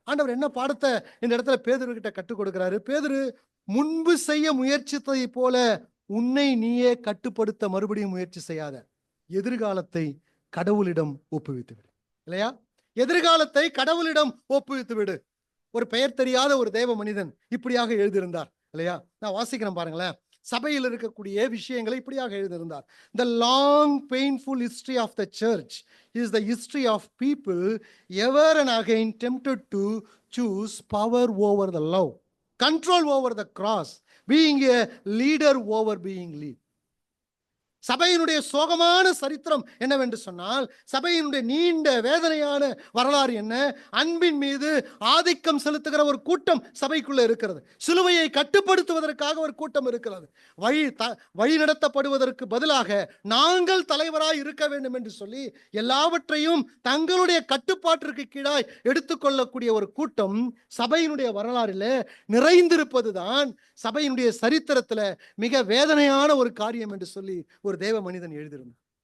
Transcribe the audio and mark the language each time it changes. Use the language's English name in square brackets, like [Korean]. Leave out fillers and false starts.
[Tamil] ஆண்டவர் என்ன பாடத்தை இந்த இடத்துல பேதுரு கிட்ட கற்றுக் கொடுக்கிறாரு? பேதுரு, முன்பு செய்ய முயற்சித்ததை போல உன்னை நீயே கட்டுப்படுத்த மறுபடியும் முயற்சி செய்யாத. எதிர்காலத்தை கடவுளிடம் ஒப்புவித்து விடு, இல்லையா? எதிர்காலத்தை கடவுளிடம் ஒப்புவித்து விடு. ஒரு பெயர் தெரியாத ஒரு தேவ மனிதன் இப்படியாக எழுதியிருந்தார், இல்லையா? நான் வாசிக்கிறேன் பாருங்களேன். சபையில் இருக்கக்கூடிய விஷயங்களை இப்படியாக எழுதியிருந்தார். [English] The long painful history of the church is the history of people ever and again tempted to choose power over the love, control over the cross, being a leader over being lead. [Tamil] சபையினுடைய சோகமான சரித்திரம் என்னவென்று சொன்னால், சபையினுடைய நீண்ட வேதனையான வரலாறு என்ன? அன்பின் மீது ஆதிக்கம் செலுத்துகிற ஒரு கூட்டம் சபைக்குள்ள இருக்கிறது. சிலுவையை கட்டுப்படுத்துவதற்காக ஒரு கூட்டம் இருக்கிறது. வழி நடத்தப்படுவதற்கு பதிலாக நாங்கள் தலைவராய் இருக்க வேண்டும் என்று சொல்லி எல்லாவற்றையும் தங்களுடைய கட்டுப்பாட்டிற்கு கீழாய் எடுத்துக்கொள்ளக்கூடிய ஒரு கூட்டம் சபையினுடைய வரலாறில் நிறைந்திருப்பதுதான் சபையினுடைய சரித்திரத்துல மிக வேதனையான ஒரு காரியம் என்று சொல்லி ஒரு தேவ மனிதன் எழுதியிருந்தார்.